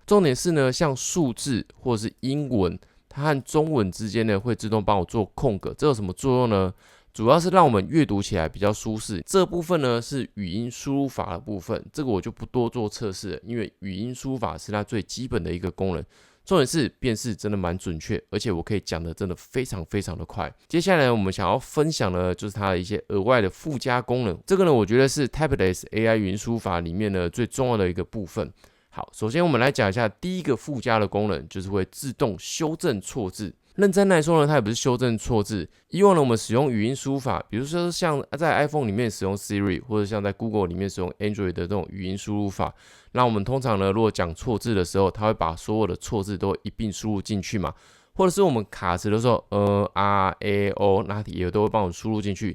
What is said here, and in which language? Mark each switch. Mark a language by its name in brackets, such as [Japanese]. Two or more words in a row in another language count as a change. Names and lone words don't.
[Chinese] 重點是呢，像數字或者是英文，它和中文之間呢會自動幫我做空格，這有什麼作用呢？主要是讓我們閱讀起來比較舒適。這部分呢是語音輸入法的部分，這個我就不多做測試了，因為語音輸入法是它最基本的一個功能。重點是辨識真的蠻準確，而且我可以講的真的非常非常的快。接下來我們想要分享的就是它的一些額外的附加功能。這個呢，我覺得是 Tablets AI 語音輸入法裡面呢最重要的一個部分。好，首先我們來講一下第一個附加的功能，就是會自動修正錯字。認真來說呢，它也不是修正錯字。以往呢，我們使用語音輸入法，比如說像在 iPhone 裡面使用 Siri， 或者像在 Google 裡面使用 Android 的這種語音輸入法，那我們通常呢，如果講錯字的時候，它會把所有的錯字都一併輸入進去嘛，或者是我們卡詞的時候，那也都會幫我們輸入進去。